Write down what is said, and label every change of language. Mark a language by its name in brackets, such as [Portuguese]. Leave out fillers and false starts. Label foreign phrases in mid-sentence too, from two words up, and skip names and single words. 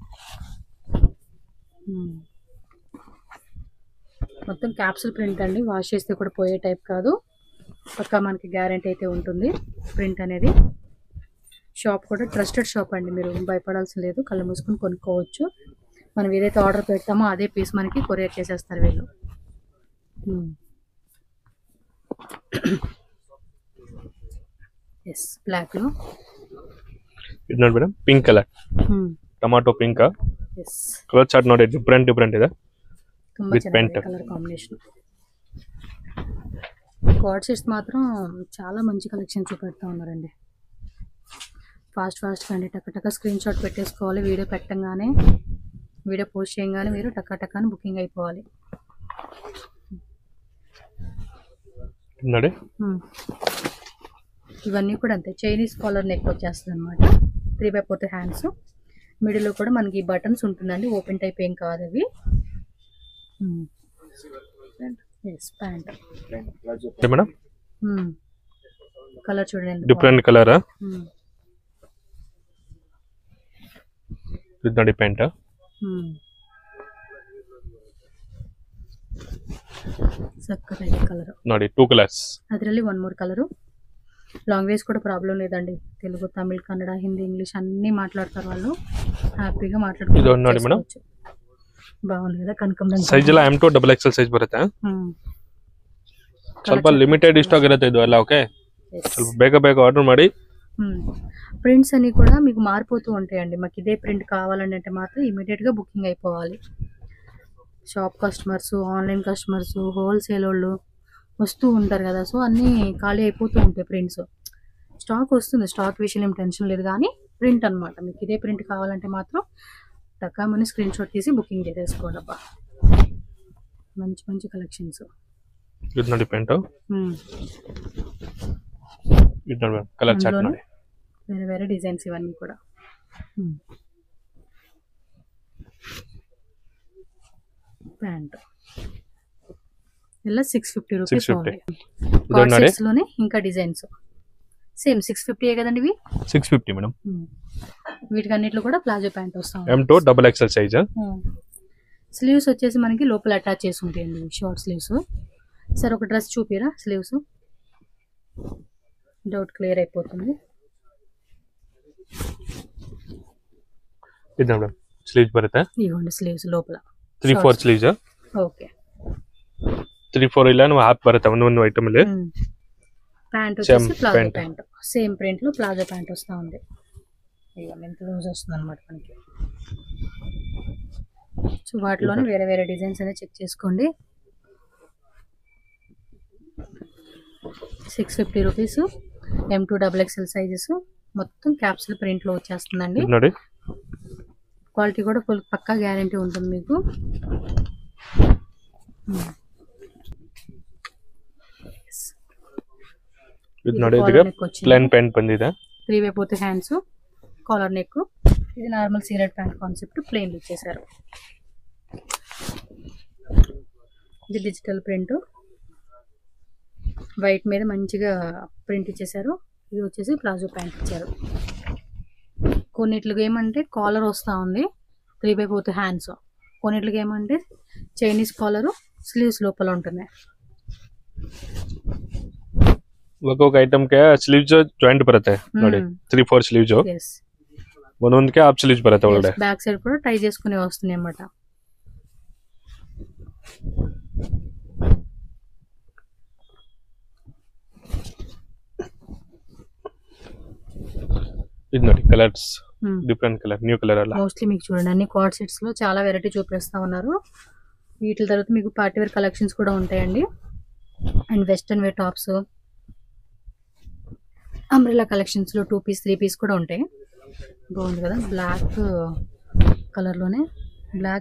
[Telugu] మొత్తం [English] capsule print [Telugu] అండి వాష్ చేస్తే కూడా పోయే టైప్ కాదు పక్కా మనకి గ్యారెంటీ అయితే ఉంటుంది ప్రింట్ అనేది షాప్ కూడా [English] trusted shop [Telugu] అండి మీరు భయపడాల్సిన లేదు కళ్ళు మూసుకొని కొనుక్కోవచ్చు మనం ఏదైతే ఆర్డర్ పెడతామో అదే పీస్ మనకి కొరియర్ చేసేస్తారు వీళ్ళు ఎస్ బ్లాక్ లో [Kannada] ಇದು ನೋಡಿ ಮೇಡಮ್ [English] pink color tomato pink [Telugu] ఎస్ [English] color chart [Kannada] ನೋಡಿ ಡಿಫರೆಂಟ್ ಇದೆ ತುಂಬಾ With ಚೆನ್ನಾಗಿದೆ pant. [English] color combination code sets [Telugu] మాత్రం చాలా మంచి కలెక్షన్ చూపెడతా ఉన్నారండి ఫాస్ట్ అండి టక [English] screen shot [Telugu] పెట్టేసుకోవాలి వీడియో పెట్టంగానే [English] video post [Telugu] చేయగానే మీరు టక బుకింగ్ అయిపోవాలి [Kannada] ನೋಡಿ [Telugu] ఇవన్నీ కూడా అంతే [English] Chinese collar neck [Telugu] వచ్చేస్తుంది అనమాట [English] 3/4 hands middle [Telugu] లో కూడా మనకి బటన్స్ ఉంటుందండి [English] open type [Telugu] ఏం కాదు అవి [English] yes pant [Telugu] మేడం కలర్ చూడండి [English] different color [Kannada] ಇದು ನೋಡಿ ಪ್ಯಾಂಟ್ ಸಕ್ಕತ್ತಾಗಿದೆ ಕಲರ್ ನೋಡಿ 2 ಕಲರ್ಸ್ [Telugu] ಅದರಲ್ಲಿ [English] one more color [Telugu] లాంగ్వేజ్ కూడా ప్రాబ్లం లేదండి తెలుగు తమిళ కన్నడ హిందీ ఇంగ్లీష్ అన్ని మాట్లాడతారు వాళ్ళు హ్యాపీగా [Kannada] ಇದು ನೋಡಿ ಮೇಡಂ [Telugu] మాట్లాడుకోవచ్చు బాగుంది కదా కనకంబరం [Kannada] ಸೈಜ್ ಎಲ್ಲ [English] M2 double XL size [Kannada] ಬರುತ್ತೆ ಸ್ವಲ್ಪ [English] limited stock [Kannada] ಇರುತ್ತೆ ಇದು ಎಲ್ಲ ಓಕೆ ಸ್ವಲ್ಪ ಬೇಗ ಬೇಗ ఆర్డర్ ಮಾಡಿ [Telugu] ప్రింట్స్ అన్ని కూడా మీకు మారిపోతూ ఉంటాయండి మాకు ఇదే ప్రింట్ కావాలంటే అంటే మాత్రం ఇమీడియట్ గా బుకింగ్ అయిపోవాలి [English] shop customers online customers wholesale [Telugu] వాళ్ళు వస్తూ ఉంటారు కదా సో అన్నీ ఖాళీ అయిపోతూ ఉంటాయి ప్రింట్స్ స్టాక్ వస్తుంది స్టాక్ విషయం ఏం టెన్షన్ లేదు కానీ ప్రింట్ అన్నమాట మీకు ఇదే ప్రింట్ కావాలంటే మాత్రం టకామని [English] screen shot [Telugu] తీసి బుకింగ్ చేసేసుకోండి అబ్బా మంచి మంచి కలెక్షన్స్ [Kannada] ಇದು ನೋಡಿ ಪ್ಯಾಂಟ್ ಇದು ನೋಡಿ [English] color chart [Kannada] ನೋಡಿ [Telugu] వేరే వేరే డిజైన్స్ ఇవన్నీ కూడా ప్యాంట్ ఇలా 650 రూపీస్ లోనే ఇంకా [English] designs same [Telugu] 650 కదండి ఇవి 650 మేడం వీటికి అన్నిట్లో కూడా [English] palazzo pant [Telugu] వస్తాం [English] M2 double XL size [Telugu] స్లీవ్స్ వచ్చేసి మనకి లోపల అటాచ్ చేసి ఉంటాయండి [English] short sleeves [Telugu] సార్ ఒక డ్రెస్ చూపిరా స్లీవ్స్ [English] doubt clear [Telugu] అయిపోతుంది [Kannada] ಇದು ಮೇಡಂ ಸ್ಲೀವ್ಸ್ ಬರುತ್ತೆ [Telugu] ఇవ్వండి స్లీవ్స్ లోపల [Kannada] 3/4 ಸ್ಲೀವ್ಸ್ [Telugu] ఓకే [Kannada] 3/4 ಇಲ್ಲ ನಾವು ಹಾಫ್ ಬರುತ್ತೆ ಒಂದು ಐಟಮ್ ಅಲ್ಲಿ [Telugu] ప్యాంట్ వచ్చేసి [English] palazzo pant same print [Telugu] లో [English] palazzo pant [Telugu] వస్తా ఉంది ఇవ్వండి ఎంత లూజ్ వస్తుంది అనమాట మనకి సో వాటిలోనే వేరే వేరే డిజైన్స్ అనేది చెక్ చేసుకోండి [English] 650 rupees M2 double XL sizes [Telugu] మొత్తం [English] capsule print [Telugu] లో వచ్చేస్తుందండి [Kannada] ನೋಡಿ [Telugu] క్వాలిటీ కూడా ఫుల్ పక్కా గ్యారెంటీ ఉంటుంది మీకు [Kannada] ಇದು ನೋಡಿ ಇದಕ್ಕೆ [English] plain pant [Kannada] ಬಂದಿದೆ [Telugu] 3 ವೇ పోతే [English] hands collar neck [Telugu] ఇది [English] normal cigarette pant concept plain [Telugu] ఇచ్చేసారు ఇది [English] digital print white [Telugu] మీద మంచిగా ప్రింట్ ఇచ్చేసారు ఇది వచ్చేసి [English] palazzo pant [Telugu] ఇచ్చారు కొన్నిట్లుగా ఏమంటే కాలర్ వస్తూ ఉంది 3 వే పోతే హ్యాండ్స్ కొన్నిట్లుగా ఏమంటే [English] Chinese collar sleeves [Telugu] లోపల ఉంటుంది ఒక్కొక్క ఐటమ్ [Kannada] ಗೆ [English] sleeves joint [Kannada] ಬರುತ್ತೆ ನೋಡಿ 3/4 ಸ್ಲೀವ್ಸ್ ಒಂದೊಂದಕ್ಕೆ [English] half sleeves [Kannada] ಬರುತ್ತೆ ಒಳಗಡೆ [Telugu] బ్యాక్ సైడ్ కూడా టై చేసుకునే వస్తుంది అన్నమాట ఇది ನೋಡಿ [English] colors different color new color [Telugu] అలా మోస్ట్లీ మీకు చూడండి అన్ని [English] card sets [Telugu] లో చాలా వెరైటీ చూపిస్తా ఉన్నారు వీటి తర్వాత మీకు [English] party wear collections [Telugu] కూడా ఉంటాయండి [English] and western wear tops umbrella collections [Telugu] లో 2 పీస్ 3 పీస్ కూడా ఉంటాయి బాగుంది కదా [English] black color [Telugu] లోనే బ్లాక్